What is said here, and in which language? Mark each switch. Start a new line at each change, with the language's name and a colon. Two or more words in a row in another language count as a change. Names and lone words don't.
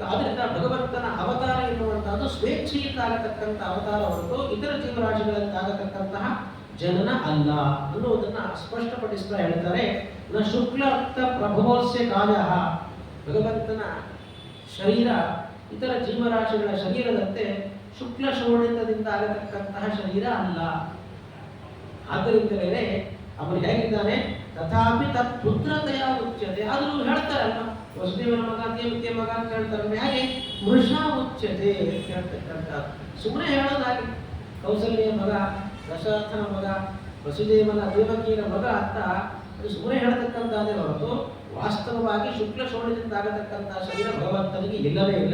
Kannada: ಆದ್ರಿಂದ ಭಗವಂತನ ಅವತಾರ ಎನ್ನುವಂತಹದ್ದು ಸ್ವೇಚ್ಛೆಯಿಂದ ಆಗತಕ್ಕಂಥ ಅವತಾರ ಹೊರತು ಇತರ ಜೀವರಾಶಿಗಳಲ್ಲಿ ಆಗತಕ್ಕಂತಹ ಜನನ ಅಲ್ಲ ಅನ್ನುವುದನ್ನ ಸ್ಪಷ್ಟಪಡಿಸ್ತಾ ಹೇಳ್ತಾರೆ.
Sanskrit: ನ ಶುಕ್ಲರ್ಥ ಪ್ರಭೋಸ್ಯ ಕಾಯ,
Kannada: ಭಗವಂತನ ಶರೀರ ಇತರ ಜೀವರಾಶಿಗಳ ಶರೀರದಂತೆ ಶುಕ್ಲ ಶೋಣಿತದಿಂದ ಆಗತಕ್ಕಂತಹ ಶರೀರ ಅಲ್ಲ. ಆದ್ದರಿಂದಲೇ ಅವನು ಹೇಗಿದ್ದಾನೆ,
Sanskrit: ತಥಾಪಿ ತತ್ ಪುತ್ರತೆಯ ಉಚ್ಯತೆ.
Kannada: ಆದರೂ ಹೇಳ್ತಾರಲ್ಲ, ವಸುದೇವನ ಮಗ ದೇವತೆಯ ಮಗ ಅಂತ ಹೇಳ್ತಾರೆ, ಹಾಗೆ
Sanskrit: ಮೃಷಾ ಉಚ್ಯತೆ
Kannada: ಅಂತ ಹೇಳ್ತಕ್ಕಂಥ ಸುಮ್ಮನೆ ಹೇಳೋದಾಗಿ ಕೌಸಲ್ಯ ಮಗ, ದಶರಥನ ಮಗ, ವಸುದೇವನ ದೇವಕಿಯರ ಮಗ ಅಂತ ಅದು ಸುಮ್ಮನೆ ಹೇಳ್ತಕ್ಕಂಥದ್ದೇ ಹೊರತು ವಾಸ್ತವವಾಗಿ ಶುಕ್ಲ ಶೋಣಿದಿಂದ ಆಗತಕ್ಕಂಥ ಶರೀರ ಭಗವಂತನಿಗೆ ಇಲ್ಲವೇ ಇಲ್ಲ.